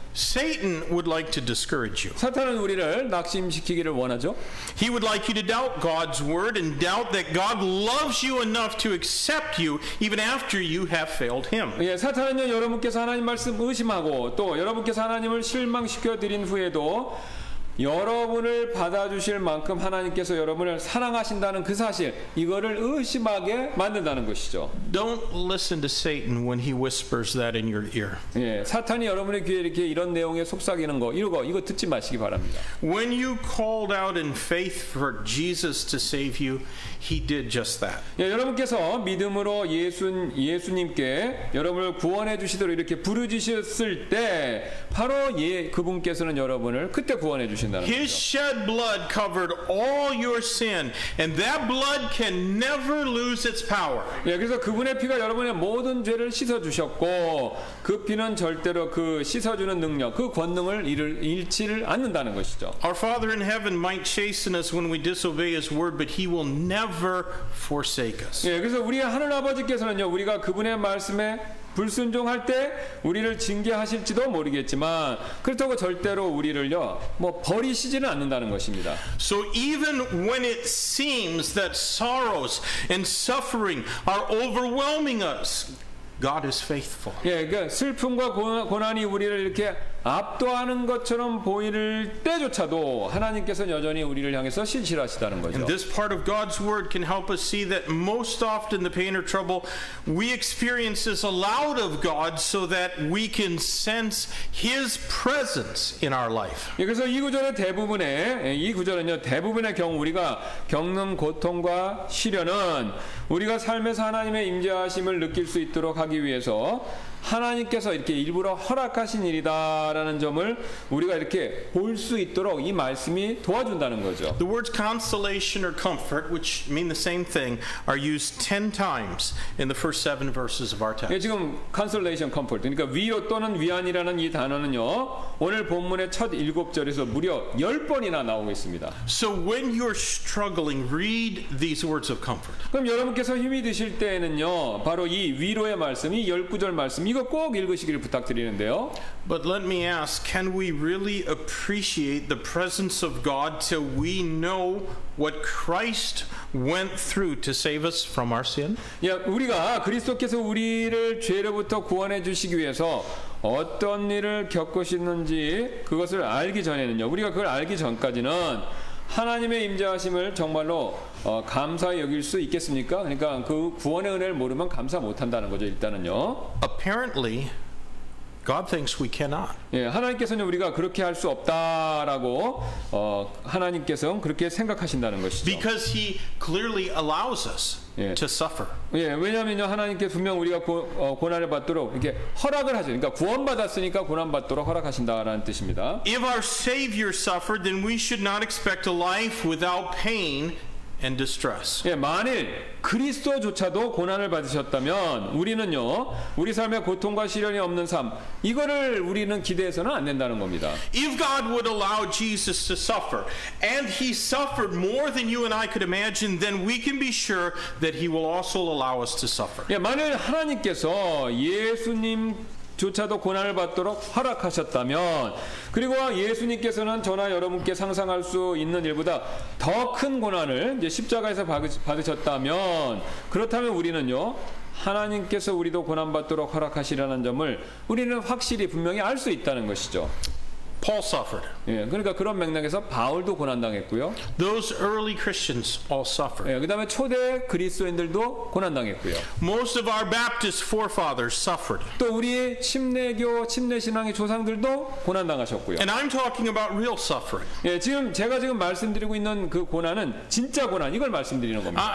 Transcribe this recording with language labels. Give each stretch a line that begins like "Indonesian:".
English: Satan would like to discourage you.
Korean: 사탄은 우리를 낙심시키기를 원하죠.
English: He would like you to doubt God's word and doubt that God loves you enough to accept you even after you have failed Him.
Korean: 예, 사탄은요 여러분께서 하나님 말씀 의심하고 또 여러분께서 하나님을 실망시켜 드린 후에도 여러분을 받아주실 만큼 하나님께서 여러분을 사랑하신다는 그 사실 이거를 의심하게 만든다는 것이죠.
English: Don't listen to Satan when he whispers that in your ear.
Korean: 예, 사탄이 여러분의 귀에 이렇게 이런 내용에 속삭이는 거 이거 듣지 마시기 바랍니다.
English: When you called out in faith for Jesus to save you, He did just that.
Korean: 예, 여러분께서 믿음으로 예수님께 여러분을 구원해 주시도록 이렇게 부르짖으셨을 때 바로 그분께서는 여러분을 그때 구원해 주신다는 거죠.
English: His shed blood covered all your sin, and that blood can never lose its power.
Korean: 예, 그래서 그분의 피가 여러분의 모든 죄를 씻어 주셨고 그 피는 절대로 그 씻어주는 능력, 그 권능을 잃지를 않는다는 것이죠.
English: Our Father in heaven might chasten us when we disobey His word, but He will never forsake us.
Korean: 예, 그래서 우리 하늘 아버지께서는요, 우리가 그분의 말씀에 불순종할 때 우리를 징계하실지도 모르겠지만 그렇다고 절대로 우리를요 버리시지는 않는다는 것입니다.
English: So even when it seems that sorrows and suffering are overwhelming us, God is faithful.
Korean: 예, 그러니까 슬픔과 고난이 우리를 이렇게 압도하는 것처럼 보일 때조차도 하나님께서는 여전히 우리를 향해서 신실하시다는 거죠.
English: And this part of God's word can help us see that most often the pain or trouble we experience is allowed of God so that we can sense His presence in our life.
Korean: 그래서 이 구절은요 대부분의 경우 우리가 겪는 고통과 시련은 우리가 삶에서 하나님의 임재하심을 느낄 수 있도록 하기 위해서 하나님께서 이렇게 일부러 허락하신 일이다라는 점을 우리가 이렇게 볼 수 있도록 이 말씀이 도와준다는 거죠.
English: The words consolation or comfort, which mean the same thing, are used 10 times in the first 7 verses of our text.
Korean: 지금 consolation, comfort, 그러니까 위로 또는 위안이라는 이 단어는요 오늘 본문의 첫 7절에서 무려 10번이나 나오고 있습니다.
English: So when you're struggling, read these words of comfort.
Korean: 그럼 여러분께서 힘이 드실 때에는요 바로 이 위로의 말씀, 이 19절 말씀 이거 꼭 읽으시기를 부탁드리는데요.
English: But let me ask, can we really appreciate the presence of God till we know what Christ went through to save us from our sin?
Korean: 우리가 그리스도께서 우리를 죄로부터 구원해 주시기 위해서 어떤 일을 겪으셨는지 그것을 알기 전에는요. 우리가 그걸 알기 전까지는 하나님의 임재하심을 정말로 감사히 여길 수 있겠습니까? 그러니까 그 구원의 은혜를 모르면 감사 못한다는 거죠. 일단은요.
English: Apparently, God thinks we cannot.
Korean: 하나님께서는 우리가 그렇게 할 수 없다라고 하나님께서는 그렇게 생각하신다는 것이죠.
English: Because He clearly allows us to suffer.
Korean: 왜냐하면요 하나님께 분명 우리가 고난을 받도록 이렇게 허락을 하죠. 그러니까 구원받았으니까 고난받도록 허락하신다라는 뜻입니다.
English: If our Savior suffered, then we should not expect a life without pain and distress.
Korean: 만일 그리스도조차도 고난을 받으셨다면 우리는요 우리 삶에 고통과 시련이 없는 삶 이거를 우리는 기대해서는 안 된다는 겁니다.
English: If God would allow Jesus to suffer, and He suffered more than you and I could imagine, then we can be sure that He will also allow us to suffer.
Korean: 만일 하나님께서 예수님조차도 고난을 받도록 허락하셨다면 그리고 예수님께서는 저나 여러분께 상상할 수 있는 일보다 더 큰 고난을 이제 십자가에서 받으셨다면 그렇다면 우리는요 하나님께서 우리도 고난받도록 허락하시라는 점을 우리는 확실히 분명히 알 수 있다는 것이죠.
English: Paul suffered.
Korean: 그러니까 그런 맥락에서 바울도 고난당했고요.
English: Those early Christians all suffered.
Korean: 그다음에 초대 그리스도인들도 고난당했고요.
English: Most of our Baptist forefathers suffered.
Korean: 또 우리 침례교 침례신앙의 조상들도 고난당하셨고요.
English: And I'm talking about real suffering.
Korean: 제가 지금 말씀드리고 있는 그 고난은 진짜 고난 이걸 말씀드리는 겁니다.